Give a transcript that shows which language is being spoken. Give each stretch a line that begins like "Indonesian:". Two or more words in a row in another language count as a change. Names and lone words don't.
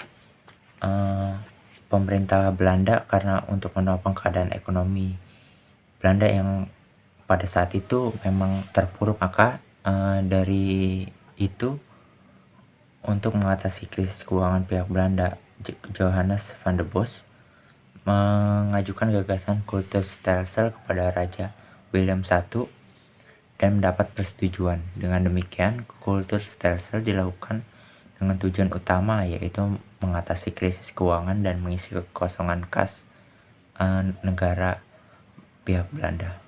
Indonesian: pemerintah Belanda karena untuk menopang keadaan ekonomi Belanda yang pada saat itu memang terpuruk. Maka dari itu, untuk mengatasi krisis keuangan pihak Belanda, Johannes van der Bos mengajukan gagasan kultur stelsel kepada Raja Willem I dan mendapat persetujuan. Dengan demikian, kultur stelsel dilakukan dengan tujuan utama, yaitu mengatasi krisis keuangan dan mengisi kekosongan kas negara pihak Belanda.